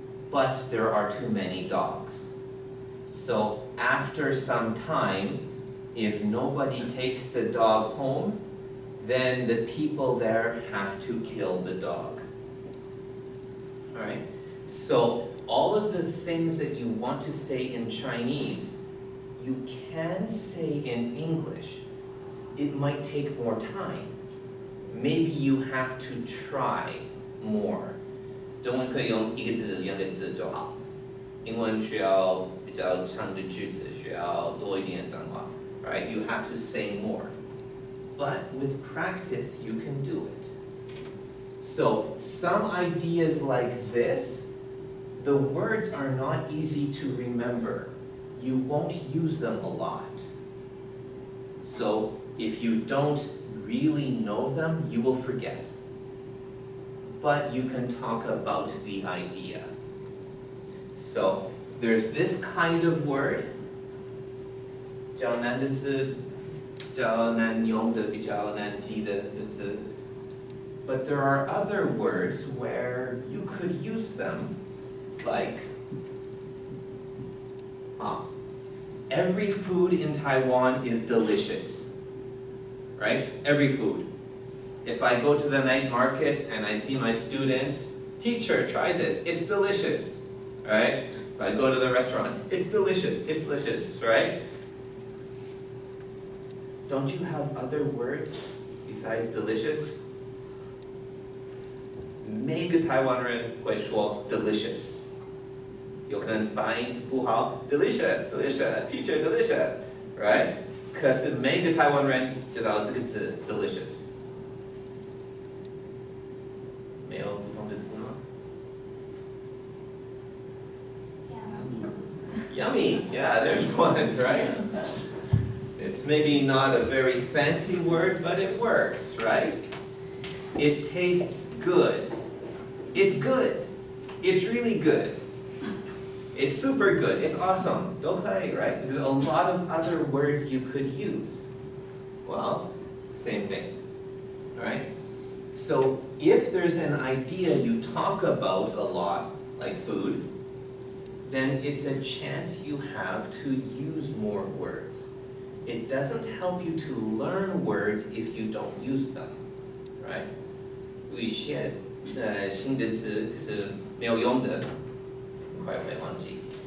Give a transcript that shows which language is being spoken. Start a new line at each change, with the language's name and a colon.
English: But there are too many dogs. So after some time, if nobody takes the dog home, then the people there have to kill the dog. All right? So all of the things that you want to say in Chinese, you can say in English. It might take more time. Maybe you have to try more.
Chinese: 中文可以用一个字、两个字就好。英文需要比较长的句子，需要多一点脏话。
English: Right? You have to say more. But with practice, you can do it. So some ideas like this, the words are not easy to remember. You won't use them a lot. So if you don't really know them, you will forget. But you can talk about the idea. So there's this kind of word,
Chinese: 较难的字，较难用的，比较难记的字.
English: But there are other words where you could use them, like every food in Taiwan is delicious, right? Every food. If I go to the night market and I see my students, teacher, try this, it's delicious, right? If I go to the restaurant, it's delicious, right? Don't you have other words besides delicious?
Chinese: 每个台湾人会说 delicious. 有可能发音不好 delicious,
English: teacher delicious, right?
Chinese: 可是每个台湾人知道这个字 delicious. 没有不同的字吗？
English: Yummy, yeah, there's one, right? It's maybe not a very fancy word, but it works, right? It tastes good. It's good. It's really good. It's super good. It's awesome. Okay, right? There's a lot of other words you could use. Well, same thing, right? So if there's an idea you talk about a lot, like food, then it's a chance you have to use more words. It doesn't help you to learn words if you don't use them, right?
Chinese: 会学新的词，可是没有用的，很快会忘记。